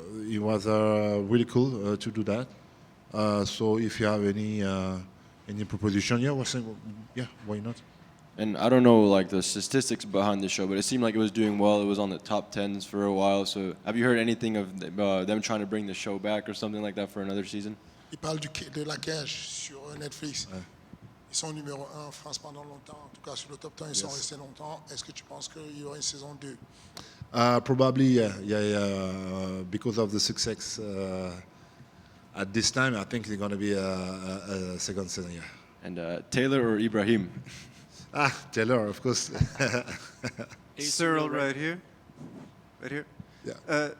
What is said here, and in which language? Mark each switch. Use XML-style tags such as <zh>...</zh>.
<en>It was really cool to do that. So if you have any proposition, yeah, why not? And I don't know like the statistics behind the show, but it seemed like it was doing well. It was on the top 10s for a while. So have you heard anything of them trying to bring the show back or something like that for another season?</en> <fr>Il parle de La Cage sur Netflix. Ouais. Ils sont numéro 1 en France pendant longtemps. En tout cas, sur le top 10, ils sont restés longtemps. Est-ce que tu penses qu'il y aura une saison 2?</fr> <en>Probably, yeah. Because of the success at this time, I think there's going to be a second season, yeah. And Taylor or Ibrahim? Taylor, of course. Ciryl, right here. Right here. Yeah.</en>